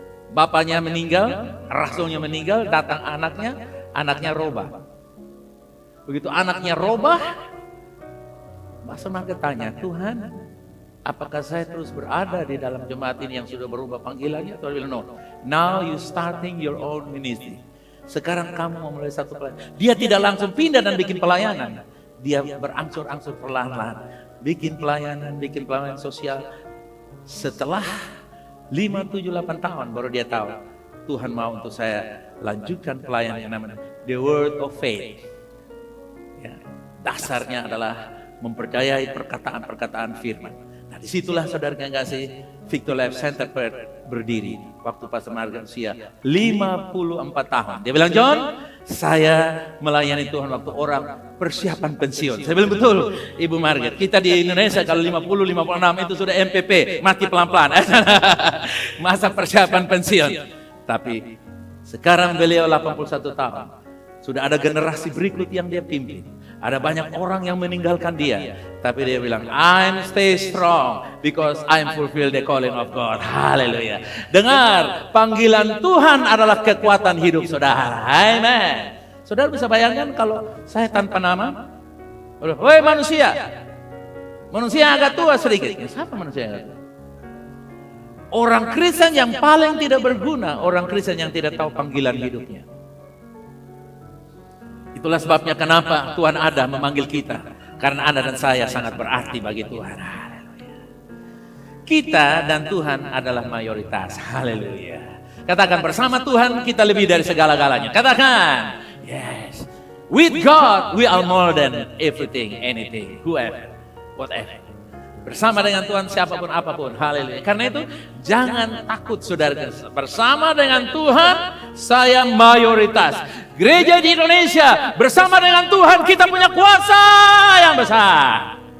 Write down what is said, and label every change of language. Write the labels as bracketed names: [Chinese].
[Indonesian] Bapaknya meninggal, rasulnya meninggal, datang anaknya robah. Begitu anaknya robah, Pastor Mark tanya, Tuhan, apakah saya terus berada di dalam jemaat ini yang sudah berubah panggilannya? Tuhan bilang, [English] no. Now you starting your own ministry. [Indonesian] Sekarang kamu mau mulai satu pelayanan. Dia tidak langsung pindah dan bikin pelayanan. Dia berangsur-angsur perlahan-lahan. Bikin pelayanan sosial. Setelah 5, 7, 8 tahun baru dia tahu, Tuhan mau untuk saya lanjutkan pelayanan yang namanya The Word of Faith. Ya, dasarnya adalah mempercayai perkataan-perkataan firman. Nah, disitulah saudara yang kasih, Victor Life Center berdiri. Waktu Pastor Margaret usia 54 tahun. Dia bilang, John, saya melayani Tuhan waktu orang persiapan pensiun. Saya bilang, betul, Ibu Margaret. Kita di Indonesia kalau 50, 56 itu sudah MPP, mati pelan-pelan. Masa persiapan pensiun. Tapi sekarang beliau 81 tahun. Sudah ada generasi berikut yang dia pimpin. Ada banyak orang yang meninggalkan dia. Tapi dia bilang, [English] I'm stay strong because I'm fulfill the calling of God. [Indonesian] Haleluya. Dengar, panggilan Tuhan adalah kekuatan hidup saudara. Amen. Saudara bisa bayangkan kalau saya tanpa nama. Woi manusia. Manusia agak tua sedikit. Siapa manusia yang agak tua? Orang Kristen yang paling tidak berguna. Orang Kristen yang tidak tahu panggilan hidupnya. Itulah sebabnya kenapa Tuhan ada memanggil kita. Karena Anda dan saya sangat berarti bagi Tuhan. Haleluya. Kita dan Tuhan adalah mayoritas. Haleluya. Katakan, bersama Tuhan kita lebih dari segala-galanya. Katakan, [English] yes. With God we are more than everything, anything, whoever, whatever. [Indonesian] Bersama dengan Tuhan siapapun apapun. Haleluya. Karena itu jangan takut saudara. Bersama dengan Tuhan saya mayoritas. Gereja di Indonesia bersama dengan Tuhan kita punya kuasa yang besar.